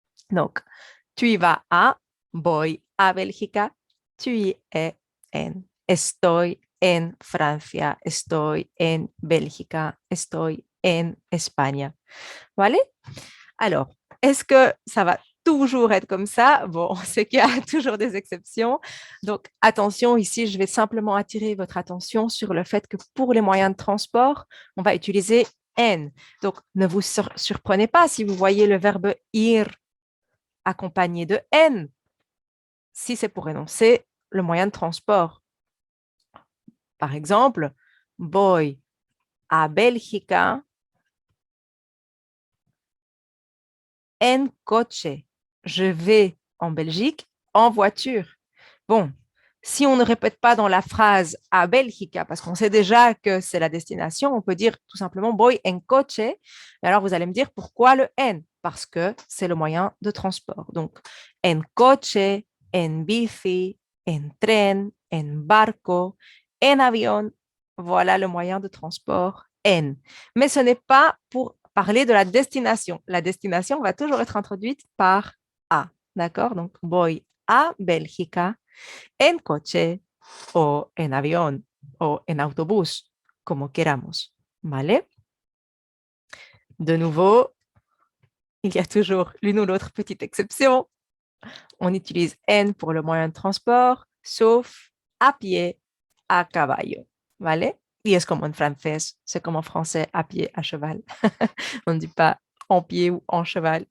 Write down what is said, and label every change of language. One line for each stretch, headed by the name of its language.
French: Donc, tu y vas à, voy a Bélgica, tu y es en.
Spanish: Estoy en Francia, estoy en Bélgica, estoy en España. ¿Vale?
French: Alors, est-ce que ça va toujours être comme ça? Bon, c'est qu'il y a toujours des exceptions. Donc, attention, ici, je vais simplement attirer votre attention sur le fait que pour les moyens de transport, on va utiliser en. Donc, ne vous surprenez pas si vous voyez le verbe ir accompagné de en, si c'est pour énoncer le moyen de transport.
Spanish: Par exemple, voy a Bélgica en coche.
French: Je vais en Belgique en voiture. Bon, si on ne répète pas dans la phrase a Bélgica, parce qu'on sait déjà que c'est la destination, on peut dire tout simplement voy en coche. Et alors, vous allez me dire pourquoi le en? Parce que c'est le moyen de transport. Donc, en coche, en bici, en tren, en barco, en avion, voilà le moyen de transport en. Mais ce n'est pas pour parler de la destination. La destination va toujours être introduite par a. D'accord?
Spanish: Donc, voy a Bélgica en coche o en avión o en autobús, como queramos. ¿Vale?
French: De nouveau, il y a toujours l'une ou l'autre petite exception. On utilise en pour le moyen de transport, sauf à pied, à caballo. ¿Vale? Y es como en francés, c'est comme en français, à pied, à cheval. On ne dit pas en pied ou en cheval.